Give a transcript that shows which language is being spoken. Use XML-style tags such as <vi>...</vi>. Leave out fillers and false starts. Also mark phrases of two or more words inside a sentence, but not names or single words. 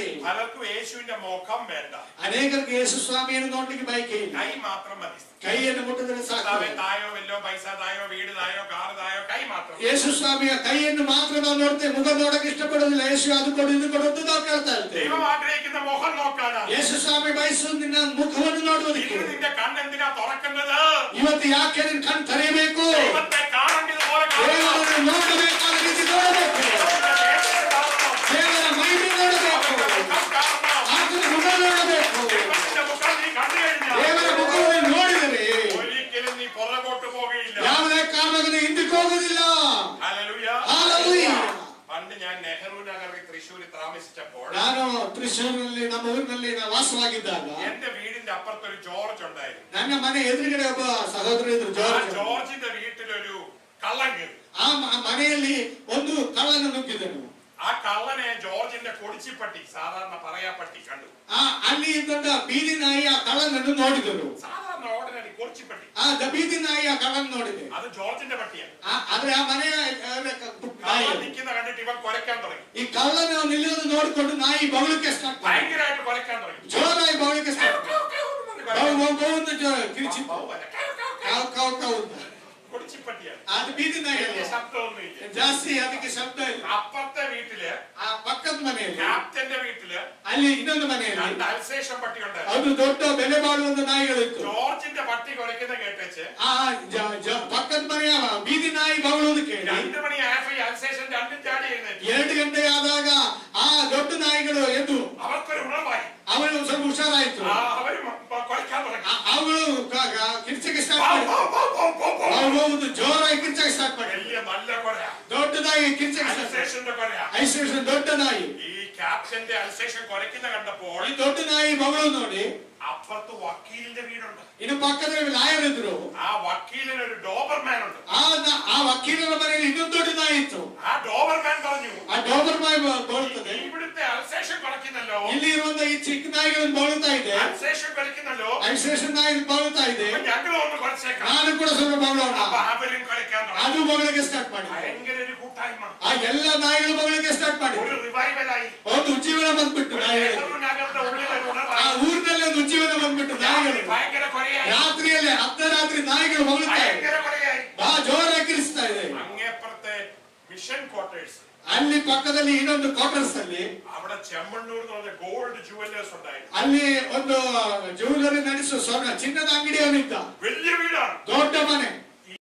<ml>പലർക്കും യേശുവിന്റെ മുഖം വേണ്ട,</ml> <kn>ಅನೇಕರಿಗೆ ಯೇಸು ಸ್ವಾಮಿಯನ್ನು ನೋಡ್ಲಿಕ್ಕೆ ಬಯಕೆ ಇಲ್ಲ.</kn> <ml>കൈ മാത്രം മതി.</ml> <kn>ಕೈಯನ್ನು ಮುಟ್ಟಿದ್ರೆ ಸಾಕು.</kn> <ml>തായോ വല്ലോ പൈസ തായോ വീട് തായോ കാർ തായോ കൈ മാത്രം.</ml> <kn>ಯೇಸು ಸ್ವಾಮಿಯ ಕೈಯನ್ನು ಮಾತ್ರ ನಾವು ನೋಡ್ತೇವೆ, ಮುಖ ನೋಡಕ್ಕೆ ಇಷ್ಟಪಡೋದಿಲ್ಲ. ಯೇಸು ಅದು ಕೊಡು ಇದು ಕೊಡು ಅಂತ ನಾವು ಕೇಳ್ತಾ ಇರ್ತೇವೆ.</kn> <ml>ദൈവം ആഗ്രഹിക്കുന്ന മുഖം നോക്കാനാണ്.</ml> <kn>ಯೇಸು ಸ್ವಾಮಿ ಬಯಸುವುದು ನಿನ್ನ ಮುಖವನ್ನು ನೋಡುವುದಕ್ಕೆ.</kn> <ml>ഇന്ന് നിന്റെ കണ്ണെന്തിനാ തുറക്കുന്നത്?</ml> <kn>ಇವತ್ತು ಯಾಕೆ ನಿನ್ನ ಕಣ್ಣು ತೆರೆಯಬೇಕು?</kn> <ml>ദൈവത്തെ കാണേണ്ടതുപോലെ</ml> <kn>ದೇವರನ್ನು ನೋಡಬೇಕಾದ ರೀತಿ ನೋಡಬೇಕು. ದೇವರ ಮಹಿಮೆ ನೋಡಬೇಕು. ಆತನ ಮುಖ ನೋಡಬೇಕು. ದೇವರ ಮುಖವನ್ನು ನೋಡಿದರೆ</kn> <ml>ഒരിക്കലും നീ പുറകോട്ട് പോകുകയില്ല.</ml> <kn>ಯಾವುದೇ ಕಾರಣಕ್ಕೂ ಹಿಂದಕ್ಕೆ ಹೋಗುವುದಿಲ್ಲ.</kn> <ml>ഹല്ലേലൂയ.</ml> <kn>ಹಲ್ಲೆಲೂಯಾ.</kn> <ml>പണ്ട് ഞാൻ നെഹ്റു നഗറിൽ തൃശ്ശൂരിൽ താമസിച്ചപ്പോൾ</ml> <kn>ನಾನು ತ್ರಿಶೂರಿನಲ್ಲಿ ನಮ್ಮ ಊರಿನಲ್ಲಿ ನಾನು ವಾಸವಾಗಿದ್ದಾಗ</kn> <ml>എന്റെ വീടിന്റെ അപ്പുറത്തൊരു ജോർജ് ഉണ്ടായിരുന്നു.</ml> <kn>ನನ್ನ ಮನೆ ಎದುರುಗಡೆ ಒಬ್ಬ ಸಹೋದರ ಇದ್ರು,</kn> <ml>ആ</ml> <kn>ಜಾರ್ಜ್.</kn> <ml>ജോർജിന്റെ വീട്ടിലൊരു കള്ളൻ കയറി.</ml> <kn>ಆ ಮನೆಯಲ್ಲಿ ಒಂದು ಕಳ್ಳನ ನುಗ್ಗಿದನು.</kn> <ml>ആ കള്ളനെ ജോർജിന്റെ കൊടിച്ചിപ്പട്ടി, സാധാരണ പറയാപ്പട്ടി കണ്ടു.</ml> <kn>ಅಲ್ಲಿ ಇದ್ದಂತ ಬೀದಿ ನಾಯಿ ಆ ಕಳ್ಳನನ್ನು ನೋಡಿದರು.</kn> <ml>സാധാരണ ഓർഡിനറി കൊടിച്ചിപ്പട്ടി.</ml> <kn>ಆ ಬೀದಿ ನಾಯಿ ಆ ಕಳ್ಳನ ನೋಡಿದೆ.</kn> <ml>അത് ജോർജിന്റെ പട്ടിയാണ്.</ml> <kn>ಆದ್ರೆ ಆ ಮನೆಯ</kn> <ml>കള്ളൻ നിൽക്കുന്ന കണ്ടിട്ട് ഇവൻ കൊലക്കാൻ തുടങ്ങി.</ml> <kn>ಈ ಕಳ್ಳನ ನಿಲ್ಲೋದು ನೋಡಿಕೊಂಡು ನಾಯಿ ಬಗಲಿಕ್ಕೆ ಸ್ಟಾರ್ಟ್ ಮಾಡಿ</kn> <ml>ഭയങ്കരമായിട്ട് കൊലക്കാൻ തുടങ്ങി.</ml> <kn>ಜೋರಾಗಿ ಬಗಲಿಕ್ಕೆ ಸ್ಟಾರ್ಟ್ ಕಿರಿಚಿತ್ತು. ಕಾವು ಕಾವು ಕಾವು ಅಂತ.</kn> <ml>കൊടിച്ചിപ്പട്ടിയാണ്.</ml> <kn>ಅದು ಬೀದಿ ನಾಯಿ</kn> <ml>വലിയ ശബ്ദമൊന്നുമില്ല.</ml> <kn>ಜಾಸ್ತಿ ಅದಕ್ಕೆ ಶಬ್ದ ಇಲ್ಲ.</kn> <ml>അപ്പുറത്തെ വീട്ടില്</ml> <kn>ಆ ಪಕ್ಕದ ಮನೆಯಲ್ಲಿ</kn> <ml>ക്യാപ്റ്റന്റെ വീട്ടില്</ml> <kn>ಅಲ್ಲಿ ಇನ್ನೊಂದು ಮನೆಯಲ್ಲಿ</kn> <ml>രണ്ട് അൽസേഷൻ പട്ടി ഉണ്ടായിരുന്നു.</ml> <kn>ಅದು ದೊಡ್ಡ ಬೆಲೆ ಬಾಳುವಂತ ನಾಯಿಗಳಿತ್ತು.</kn> <ml>ജോർജിന്റെ പട്ടി കൊലക്കുന്ന കേട്ടേച്ച്</ml> <kn>ಆ ಪಕ್ಕದ ಮನೆಯ ಬೀದಿ ನಾಯಿ ಬಗಲೋದು ಕೇಳಿ</kn> <ml>2 മണിയായപ്പോ ഈ അൽസേഷൻ രണ്ടും ചാടി എഴുന്നേറ്റു.</ml> <kn>2 ಗಂಟೆ ಆದಾಗ ಆ ದೊಡ್ಡ ನಾಯಿಗಳು ಎದ್ದು</kn> <ml>അവർക്കൊരു ഉണർവായി.</ml> <kn>ಅವಳು ಸ್ವಲ್ಪ ಹುಷಾರಾಯ್ತು.</kn> <ml>അവര് കൊലക്കാൻ തുടങ്ങി.</ml> <kn>ಅವಳು ಕಿರ್ಚಕ್ಕೆ ಸ್ಟಾರ್ಟ್ ಮಾಡಿದ್ರು. ಅವಳು ಜೋರಾಗಿ ಕಿರ್ಚಕ್ಕೆ ಸ್ಟಾರ್ಟ್ ಮಾಡಿ</kn> <ml>വലിയ നല്ല കൊല.</ml> <kn>ದೊಡ್ಡದಾಗಿ ಕಿರ್ಚಕ್ಕೆ ಸ್ಟಾರ್ಟ್</kn> <ml>അൽസേഷന്റെ കൊല.</ml> <kn>ಐಸೇಷನ್ ದೊಡ್ಡ ನಾಯಿ.</kn> <ml>ഈ ക്യാപ്റ്റന്റെ അൽസേഷൻ കൊലക്കുന്ന കണ്ടപ്പോൾ</ml> <kn>ಈ ದೊಡ್ಡ ನಾಯಿ ಬಗಳು ನೋಡಿ</kn> <ml>അപ്പുറത്ത് വക്കീലിന്റെ വീടുണ്ട്.</ml> <kn>ಇನ್ನು ಪಕ್ಕದಲ್ಲಿ ಲಾಯರ್ ಇದ್ರು.</kn> <ml>ആ വക്കീലിന് ഒരു ഡോബർമാൻ ഉണ്ട്.</ml> <kn>ಆ ವಕೀಲರ ಮನೆಯಲ್ಲಿ ಇನ್ನೊಂದು ದೊಡ್ಡ ನಾಯಿ ಇತ್ತು.</kn> <ml>ആ ഡോബർമാൻ പറഞ്ഞു,</ml> <kn>ಆ ಡೋಬರ್ ನಾಯಿ ಬರುತ್ತದೆ.</kn> <ml>ഇവിടുത്തെ അൽസേഷൻ കൊലക്കുന്നല്ലോ,</ml> <kn>ಇಲ್ಲಿ ಇರುವಂತ ಈ ಚಿಕ್ಕ ನಾಯಿಗಳನ್ನು ಬಳುತ್ತಾ ಇದೆ.</kn> <ml>അൽസേഷൻ കൊലക്കുന്നല്ലോ,</ml> <kn>ಐಸೇಷನ್ ನಾಯಿ ಬಳುತ್ತಾ ಇದೆ.</kn> <ml>ഞങ്ങൾ ഒന്ന് കൊലച്ചേക്കാം.</ml> <kn>ನಾನು ಕೂಡ ಸ್ವಲ್ಪ ಬಗಳೋಣ.</kn> <ml>അപ്പൊ അവരും കൊലക്കാൻ തുടങ്ങി.</ml> <kn>ಅದು ಬಗಳಿಗೆ ಸ್ಟಾರ್ಟ್ ಮಾಡಿ</kn> <ml>ഭയങ്കര ഒരു കൂട്ടായ്മ.</ml> <kn>ಆ ಎಲ್ಲ ನಾಯಿಗಳು ಬಗಳಿಗೆ ಸ್ಟಾರ್ಟ್ ಮಾಡಿ</kn> <ml>ഒരു റിവൈവലായി.</ml> <kn>ಒಂದು ಉಜ್ಜೀವನ ಬಂದ್ಬಿಟ್ಟು ನಾಯಿಗಳು.</kn> <ml>നെഹ്റു നഗറിന്റെ ഉള്ളിൽ ഒരു</ml> <kn>ಆ</kn> <ml>ഉണർവായി.</ml> <kn>ಊರಿನಲ್ಲಿ ಒಂದು ಉಜ್ಜೀವನ ಬಂದ್ಬಿಟ್ಟು ನಾಯಿಗಳು.</kn> <ml>ഭയങ്കര കൊലയായി.</ml> <kn>ರಾತ್ರಿಯಲ್ಲಿ ಅರ್ಧರಾತ್ರಿ ನಾಯಿಗಳು ಬಗಳುತ್ತಾ ಇದೆ.</kn> <ml>ഭയങ്കര കൊലയായി.</ml> <kn>ಬಹಳ ಜೋರಾಗಿ ಕಿರಿಸ್ತಾ ಇದೆ.</kn> <ml>അങ്ങേപ്പുറത്തെ മിഷൻ ക്വാർട്ടേഴ്സ്,</ml> <kn>ಅಲ್ಲಿ ಪಕ್ಕದಲ್ಲಿ ಇನ್ನೊಂದು ಕ್ವಾರ್ಟರ್ಸ್ ಅಲ್ಲಿ</kn> <ml>അവിടെ ചെമ്മണ്ണൂർ എന്ന് പറഞ്ഞ</ml> <en>gold jewellers</en> <ml>ഉണ്ടായിരുന്നു.</ml> <kn>ಅಲ್ಲಿ ಒಂದು ಜ್ಯುವೆಲರಿ ನಡೆಸುವ ಚಿನ್ನದ ಅಂಗಡಿಯವನಿದ್ದ.</kn> <ml>വലിയ വീടാണ്.</ml> <kn>ದೊಡ್ಡ ಮನೆ.</kn>